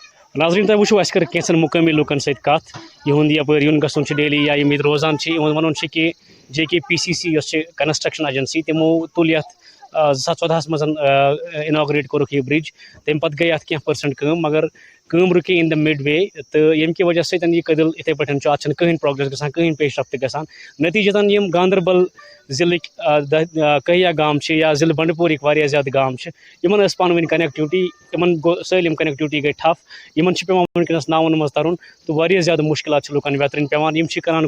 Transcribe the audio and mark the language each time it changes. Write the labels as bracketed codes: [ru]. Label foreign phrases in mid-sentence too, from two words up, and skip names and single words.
[ks] ناظریٖن تۄہہِ وٕچھو اَسہِ کٔر کینٛژن مُقٲمی لُکن سۭتۍ کتھ یِہُنٛد یپٲرۍ یُن گژھُن چھُ ڈیلی یا یِم ییٚتہِ روزان چھِ یِہُنٛد ونُن چھُ کہ JKPCC یۄس چھِ [en] construction agency [ks] تِمو تُل یتھ 2014 منٛز اِناگریٹ کوٚرُکھ یہِ برج تمہِ پتہٕ گٔے اتھ کینٛہہ پٔرسنٹ کٲم مگر کٲم رُکے [en] in the midway [ks] تہٕ ییٚمہِ کہِ وجہ سۭتۍ یہِ کٔدٕل یِتھَے پٲٹھۍ چھُ اَتھ چھِنہٕ کٕہٕنۍ پرٛوگرٮ۪س گژھان کٕہٕنۍ پیش رفت گژھان نٔتیٖجتاً یِم گاندربل ضِلٕکۍ کہیا گام چھِ یا ضِلعہٕ بنڈپورٕکۍ واریاہ زیادٕ گام چھِ یِمن ٲس پانہٕ ؤنۍ کنیکٹِوٹی یِمن گوٚو سٲلِم کنیکٹِوٹی گٔے ٹھپ یِمن چھِ پیٚوان وٕنکیٚنس ناوَن منٛز ترُن تہٕ واریاہ زیادٕ مُشکلات چھِ لُکن ویترٕنۍ پیٚوان یِم چھِ کران